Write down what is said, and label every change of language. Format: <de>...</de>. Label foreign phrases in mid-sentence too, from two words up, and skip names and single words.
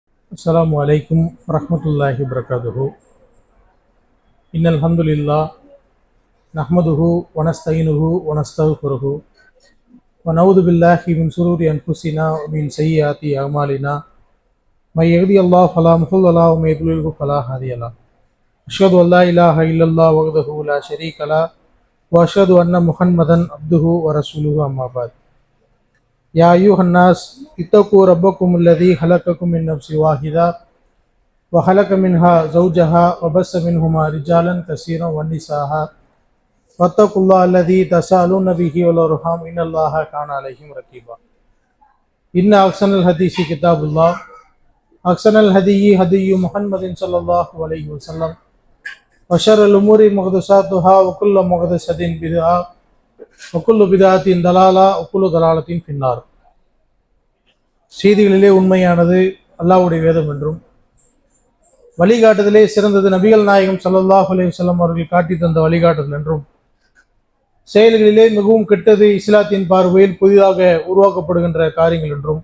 <ar>السلام عليكم ورحمة الله وبركاته. إن الحمد لله نحمده ونستعينه ونستغفره ونعوذ بالله من شرور أنفسنا ومن سيئات أعمالنا من يهده الله فلا مضل له ومن يضلل فلا هادي له. أشهد ألا إله إلا الله وحده لا شريك له وأشهد أن محمدا عبده ورسوله أما بعد. يا أيها الناس اتقوا ربكم الذي خلقكم من نفس واحدة وخلق منها زوجها وبث منهما رجالا كثيرا ونساء واتقوا الله الذي تساءلون به والارحام ان الله كان عليكم رقيبا. ان احسن الحديث كتاب الله احسن الهدي هدي محمد صلى الله عليه وسلم وشر الامور محدثاتها وكل محدثة بدعة وكل بدعة ضلالة وكل ضلالة في النار.</ar> <ta>செய்திகளிலே உண்மையானது அல்லாஹ்வுடைய வேதம் என்றும் வழிகாட்டுதலே சிறந்தது நபிகள் நாயகம்</ta> <ar>صلى الله عليه وسلم</ar> <ta>அவர்கள் காட்டி தந்த வழிகாட்டுதல் என்றும், செயல்களிலே மிகவும் கெட்டது இஸ்லாத்தின் பார்வையில் புதிதாக உருவாக்கப்படுகின்ற காரியங்கள் என்றும்,</ta>